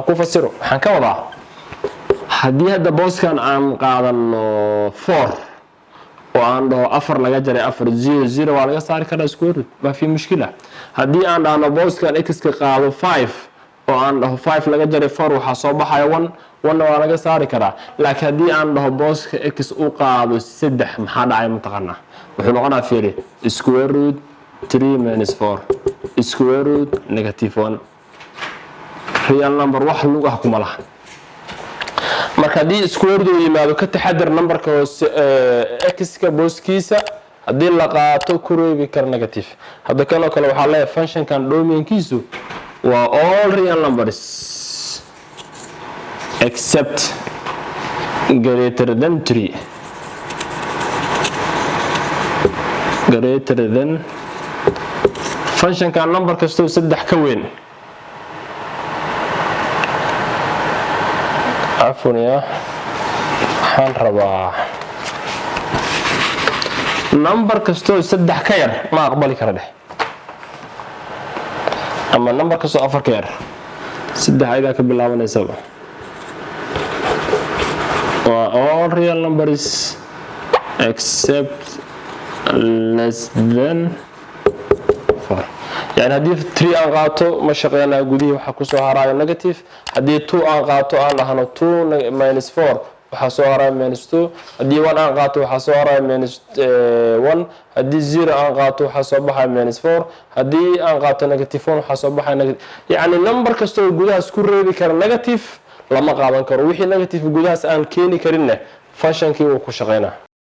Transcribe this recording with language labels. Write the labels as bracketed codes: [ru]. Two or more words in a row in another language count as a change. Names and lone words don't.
[so] ku fasiro waxaan ka wadaa haddii hadda booskan aan qaadano 4 oo aan dhaho 4 laga jaray 4 0 waa laga saari karaa square root [ar] ما في مشكلة [so] haddii aan dhahno booskan x ka qaado 5 oo aan dhaho 5 laga jaray 4 waxa soo baxaya 1 1 waa laga saari karaa laakiin haddii aan dhaho booska x u qaado 3 maxaa dhacay mataqaanaa wuxuu noqonaa fiiri [en] square root 3 minus 4 square root negative 1 real number [so] wax lug ah kuma laha marka haddii square root yimaado ka taxadar numberka hoose x ka booskiisa haddii la qaato ku reebi kar negative hadda kanoo kale waxaa leeyahay functionkan domainkiisu waa [en] all real numbers except greater than 3 greater than [so] functionkan number kastoo 3 ka weyn عفوا waxaan rabaa number kastoo 3 ka yar ma aqbali kara dheh ama number kastoo 4 ka yar 3 ayda ka bilaabanaysa waa [en] all real numbers except less than 4 [ar] يعني هدي [so] 3 aan qaato ma shaqeynaa gudihii waxa ku soo haraayo negative hadii 2 aan qaato aan lahano 2 minus 4 waxa soo haraayo minus 2 hadii 1 aan qaato waxa soo haraayo minus 1 hadii 0 aan qaato waxa soo baxay minus 4 hadii aan qaato negative 1 waxa soo baxay negative yani number kasto gudaha isku reebi kara negative lama qaadan karo wixii negative gudahaas aan keeni karinna functionkii uu ku shaqeynaa